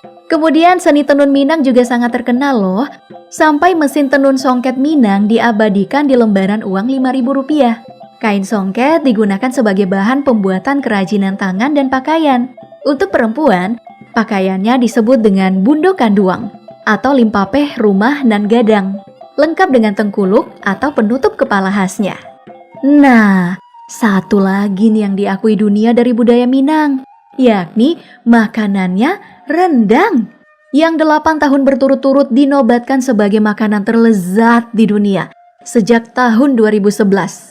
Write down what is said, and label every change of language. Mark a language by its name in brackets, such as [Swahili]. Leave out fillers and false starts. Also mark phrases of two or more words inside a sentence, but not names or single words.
[Indonesian] Kemudian seni tenun Minang juga sangat terkenal loh, sampai mesin tenun songket Minang diabadikan di lembaran uang Rp5.000. Kain songket digunakan sebagai bahan pembuatan kerajinan tangan dan pakaian. Untuk perempuan, pakaiannya disebut dengan bundo kanduang atau limpapeh rumah nan gadang, lengkap dengan tengkuluk atau penutup kepala khasnya. Nah, satu lagi nih yang diakui dunia dari budaya Minang, yakni makanannya rendang, yang 8 tahun berturut-turut dinobatkan sebagai makanan terlezat di dunia sejak tahun 2011.